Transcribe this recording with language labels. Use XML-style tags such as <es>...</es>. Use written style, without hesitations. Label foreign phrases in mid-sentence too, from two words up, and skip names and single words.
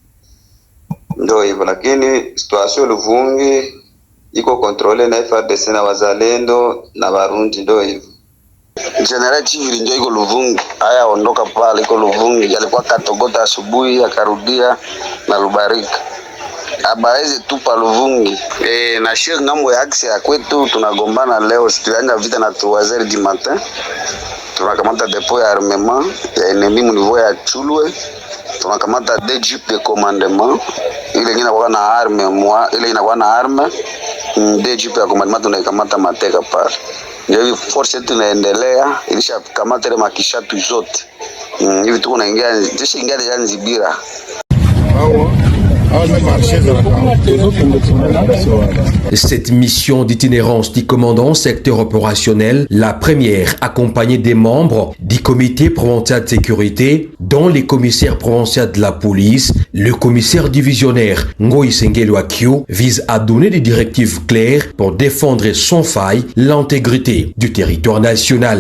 <sw>Ndo hivyo, lakini situation Luvungi iko controle na FARDC na wazalendo na Barundi, ndo hivyo. General Chivili ndio iko Luvungi. Haya ondoka pale iko Luvungi. Alikuwa katogota asubuhi akarudia na Lubarika. Abaeze tupa Luvungi. Na shir ngambo ya aksi ya kwetu tunagombana leo, tulianza vita na</sw> <fr>3h du matin.</fr> <sw>Tunakamata depot ya armement ya ennemi mu niveau ya Chulwe. Tunakamata 2</sw> <fr>jeep de commandement.</fr> <sw>Ile inakuwa na arme ile inakuwa na arme. 2 jeep ya commandement tunaikamata mateka pale. Ndio force tunaendelea ilishakamata ile makishatu zote. Hivi tuko naingia jeshi ingia ya Nzibira.</sw> <fr>Cette mission d'itinérance du commandant secteur opérationnel, la première accompagnée des membres du comité provincial de sécurité, dont les commissaires provinciaux de la police, le commissaire divisionnaire Ngoyi Sengelo Akio, vise à donner des directives claires pour défendre sans faille l'intégrité du territoire national.</fr>